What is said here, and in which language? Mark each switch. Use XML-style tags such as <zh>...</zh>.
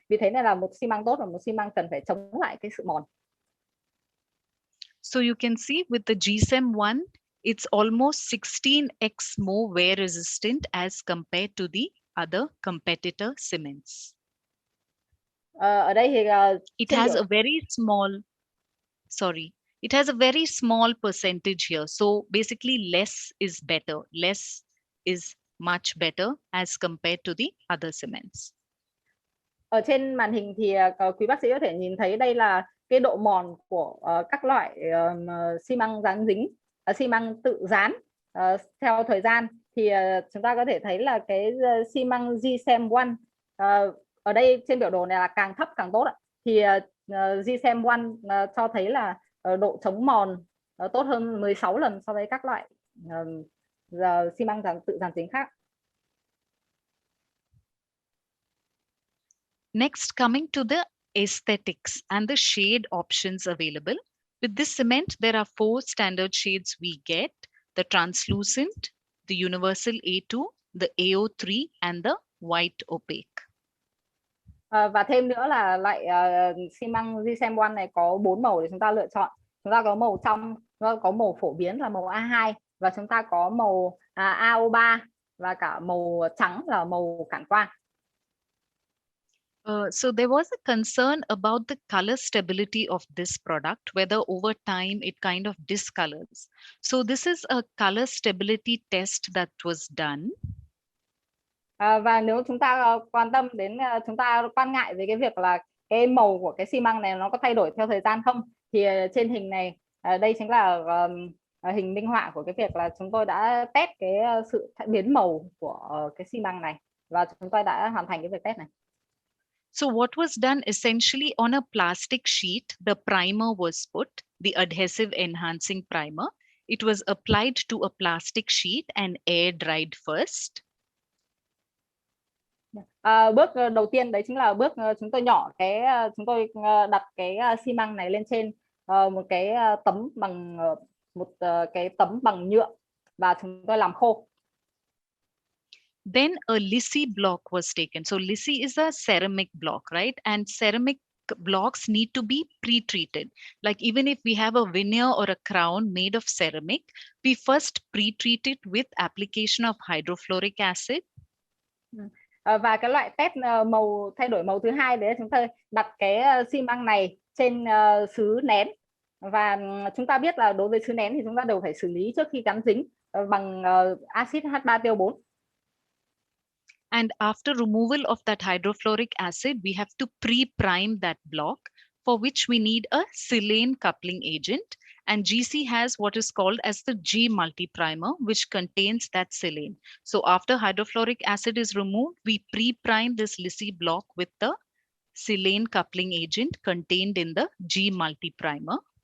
<vi>Vì thế nên là một xi măng tốt và một xi măng cần phải chống lại cái sự mòn.</vi> <en>So you can see with the GSEM1, it's almost 16x more wear resistant as compared to the other competitor cements.</en> <vi>Ở đây thì</vi> <en>it has a very small, It has a very small percentage here. So basically less is better. Less is much better as compared to the other cements.</en> <vi>Ở trên màn hình thì quý bác sĩ có thể nhìn thấy đây là cái độ mòn của các loại xi măng dán dính, xi măng tự dán theo thời gian. Thì chúng ta có thể thấy là cái xi măng GSM1 ở đây trên biểu đồ này là càng thấp càng tốt ạ. Thì GSM1 cho thấy là độ chống mòn tốt hơn 16 lần so với các loại xi măng tự dán dính khác.</vi> <en>Next, coming to the aesthetics and the shade options available. With this cement, there are 4 standard shades we get: the translucent, the universal A2, the AO3 and the white opaque.</en> <vi>Và thêm nữa là loại xi măng GSM1 này có 4 màu để chúng ta lựa chọn. Chúng ta có màu trong, chúng ta có màu phổ biến là màu A2, và chúng ta có màu AO3 và cả màu trắng là màu cản quang.</vi> <en>So there was a concern about the color stability of this product, whether over time it kind of discolors. So this is a color stability test that was done.</en> <vi>Và nếu chúng ta quan tâm đến, chúng ta quan ngại về cái việc là cái màu của cái xi măng này nó có thay đổi theo thời gian không, thì trên hình này, đây chính là hình minh họa của cái việc là chúng tôi đã test cái sự biến màu của cái xi măng này, và chúng tôi đã hoàn thành cái việc test này.</vi> <en>So what was done essentially, on a plastic sheet, the primer was put, the adhesive enhancing primer. It was applied to a plastic sheet and air dried first.</en> <vi>Bước đầu tiên đấy chính là bước chúng tôi chúng tôi đặt cái xi măng này lên trên một cái tấm bằng cái tấm bằng nhựa, và chúng tôi làm khô.</vi> <en>Then a lisi block was taken. So lisi is a ceramic block, right? And ceramic blocks need to be pre-treated. Like even if we have a veneer or a crown made of ceramic, we first pre-treat it with application of hydrofluoric acid.</en> <vi>Và cái loại test màu thay đổi màu thứ hai đấy, chúng ta đặt cái xi măng này trên sứ nén, và chúng ta biết là đối với sứ nén thì chúng ta đều phải xử lý trước khi gắn dính bằng axit H3PO4.</vi> <en>And after removal of that hydrofluoric acid, we have to pre-prime that block, for which we need a silane coupling agent. And GC has what is called as the G multi-primer, which contains that silane. So after hydrofluoric acid is removed, we pre-prime this lisi block with the silane coupling agent contained in the G multi-primer.</en>